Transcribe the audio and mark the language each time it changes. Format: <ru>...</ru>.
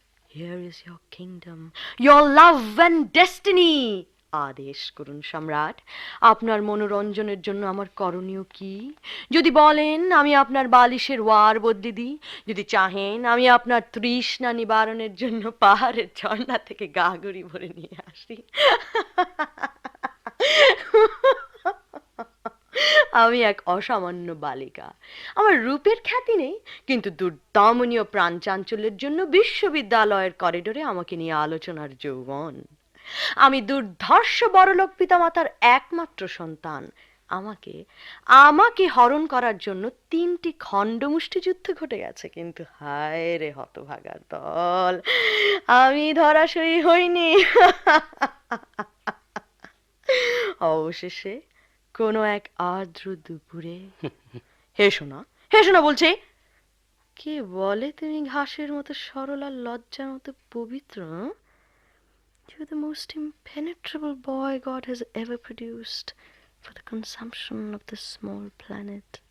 <en>Here is your kingdom, your love and destiny.</en> <bn>আদেশ করুন সম্রাট, আপনার মনোরঞ্জনের জন্য আমার করণীয় কি? যদি বলেন আমি আপনার বালিশের ওয়ার বদলে দিই, যদি চাহেন আমি আপনার তৃষ্ণা নিবারণের জন্য পাহাড়ের ঝর্ণা থেকে গাগরি ভরে নিয়ে আসি। আমি এক অসামান্য বালিকা। আমার রূপের খ্যাতি নেই, কিন্তু দুর্দমনীয় প্রাণ চাঞ্চল্যের জন্য বিশ্ববিদ্যালয়ের করিডোরে আমাকে নিয়ে আলোচনার যৌবন। আমি দুর্ধর্ষ বড়লোক পিতামাতার একমাত্র সন্তান। আমাকে আমাকে হরণ করার জন্য 3টি খণ্ড মুষ্টিযুদ্ধ ঘটে গেছে, কিন্তু হায় রে হতভাগার দল, আমি ধরাশয়ী হইনি। অবশেষে কোনো এক আর্দ্র দুপুরে, হেসো না, হেসো না বলছে। কে বলে তুমি ঘাসের মতো সরল আর লজ্জার মতো পবিত্র?</bn> <en>You're the most impenetrable boy God has ever produced for the consumption of this small planet.</en>